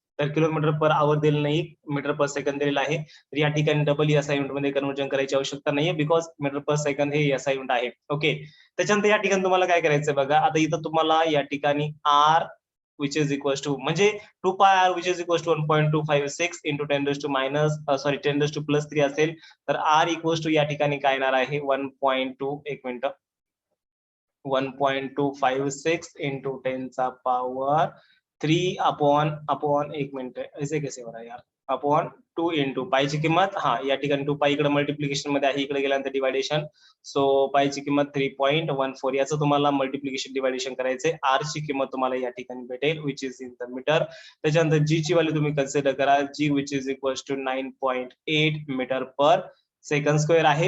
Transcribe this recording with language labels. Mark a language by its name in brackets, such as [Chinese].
[Marathi] तर kilometre per hour दिलेलं नाही, मीटर पर सेकंद दिलेला आहे. तर या ठिकाणी डबल एसआय युनिट मध्ये कन्वर्जन करायची आवश्यकता नाहीये, बिकॉज मीटर पर सेकंद हे एसआय युनिट आहे. ओके, त्याच्यानंतर या ठिकाणी तुम्हाला काय करायचं बघा. आता इथं तुम्हाला या ठिकाणी R which is equal to म्हणजे 2πr which is equal to 1.256 into 10⁻³ असेल. तर आर इक्वल टू या ठिकाणी काय येणार आहे? 1.256 इंटू 10 चा पॉवर 3 अपॉन 1 मिनट. [Hindi] ऐसे कैसे हो रहा है यार? [Marathi] अपॉन 2 इंटू पायची किंमत या ठिकाणी 2 पाय इकडे मल्टिप्लिकेशन मध्ये आहे, इकडे गेल्यानंतर डिवायडेशन. सो पायची किंमत 3.14 याचं तुम्हाला मल्टिप्लिकेशन डिवायडेशन करायचंय. आर ची किंमत तुम्हाला या ठिकाणी भेटेल [English] Which is in the meter. [Marathi] त्याच्यानंतर जी ची व्हॅल्यू तुम्ही कन्सिडर करा, जी which is equal to 9.8 metre per second square आहे.